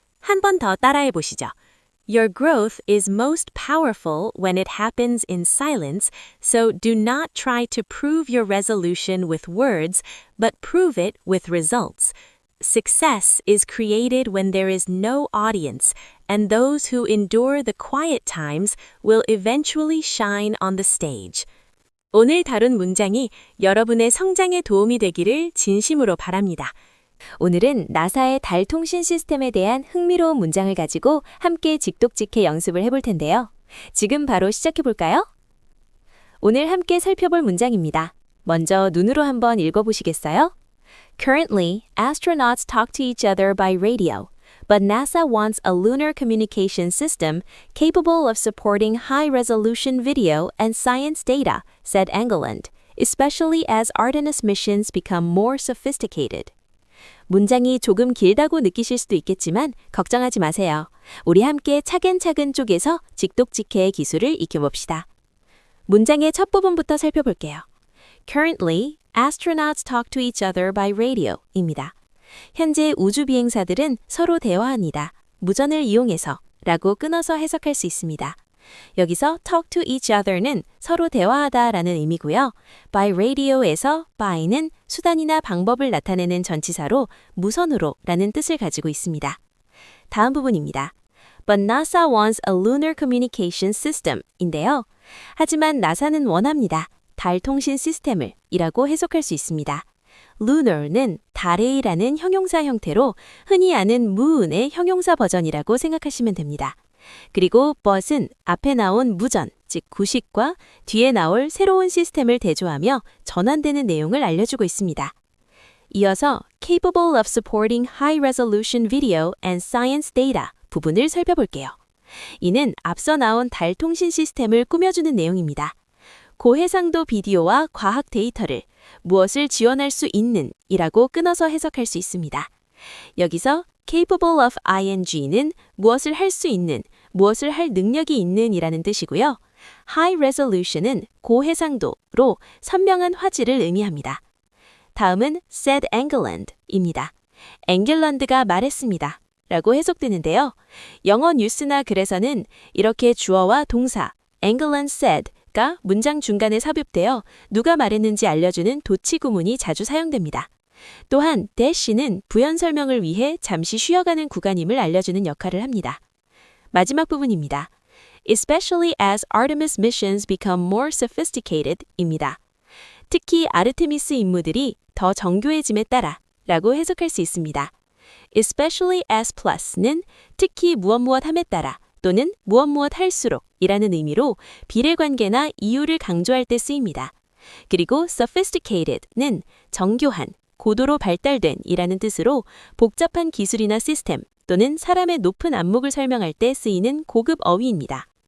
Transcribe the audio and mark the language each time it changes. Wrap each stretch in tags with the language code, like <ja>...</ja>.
<ko>한 번 더 따라해 보시죠.</ko> <en>Your growth is most powerful when it happens in silence, so do not try to prove your resolution with words, but prove it with results. Success is created when there is no audience, and those who endure the quiet times will eventually shine on the stage.</en> <ko>오늘 다룬 문장이 여러분의 성장에 도움이 되기를 진심으로 바랍니다. 오늘은 나사의 달 통신 시스템에 대한 흥미로운 문장을 가지고 함께 직독직해 연습을 해볼 텐데요. 지금 바로 시작해 볼까요? 오늘 함께 살펴볼 문장입니다. 먼저 눈으로 한번 읽어보시겠어요?</ko> <en>Currently, astronauts talk to each other by radio, but NASA wants a lunar communication system capable of supporting high-resolution video and science data, said Engeland, especially as Artemis missions become more sophisticated.</en> <ko>문장이 조금 길다고 느끼실 수도 있겠지만 걱정하지 마세요. 우리 함께 차근차근 쪼개서 직독직해의 기술을 익혀봅시다. 문장의 첫 부분부터 살펴볼게요.</ko> <en>Currently, Astronauts talk to each other by radio</en> <ko>입니다. 현재 우주 비행사들은 서로 대화합니다. 무전을 이용해서 라고 끊어서 해석할 수 있습니다. 여기서</ko> <en>talk to each other</en> <ko>는 서로 대화하다 라는 의미고요.</ko> <en>by radio</en> <ko>에서 by는 수단이나 방법을 나타내는 전치사로 무선으로 라는 뜻을 가지고 있습니다. 다음 부분입니다.</ko> <en>But NASA wants a lunar communication system</en> <ko>인데요. 하지만 나사는 원합니다. 달 통신 시스템을 이라고 해석할 수 있습니다. lunar는 달의라는 형용사 형태로 흔히 아는 moon의 형용사 버전이라고 생각하시면 됩니다. 그리고 but은 앞에 나온 무전, 즉 구식과 뒤에 나올 새로운 시스템을 대조하며 전환되는 내용을 알려주고 있습니다. 이어서</ko> <en>capable of supporting high-resolution video and science data</en> <ko>부분을 살펴볼게요. 이는 앞서 나온 달 통신 시스템을 꾸며주는 내용입니다. 고해상도 비디오와 과학 데이터를 무엇을 지원할 수 있는 이라고 끊어서 해석할 수 있습니다. 여기서</ko> <en>capable of ing</en> <ko>는 무엇을 할 수 있는, 무엇을 할 능력이 있는 이라는 뜻이고요. high resolution은 고해상도로 선명한 화질을 의미합니다. 다음은</ko> <en>said England</en> <ko>입니다. 앵글런드가 말했습니다. 라고 해석되는데요. 영어 뉴스나 글에서는 이렇게 주어와 동사</ko> <en>England said</en> <ko>가 문장 중간에 삽입되어 누가 말했는지 알려주는 도치 구문이 자주 사용됩니다. 또한 dash는 부연 설명을 위해 잠시 쉬어가는 구간임을 알려주는 역할을 합니다. 마지막 부분입니다.</ko> <en>Especially as Artemis missions become more sophisticated</en> <ko>입니다. 특히 아르테미스 임무들이 더 정교해짐에 따라 라고 해석할 수 있습니다.</ko> <en>Especially as plus</en> <ko>는 특히 무엇 함에 따라 또는 무엇 할수록 이라는 의미로 비례관계나 이유를 강조할 때 쓰입니다. 그리고 sophisticated는 정교한, 고도로 발달된 이라는 뜻으로 복잡한 기술이나 시스템 또는 사람의 높은 안목을 설명할 때 쓰이는 고급 어휘입니다.</ko>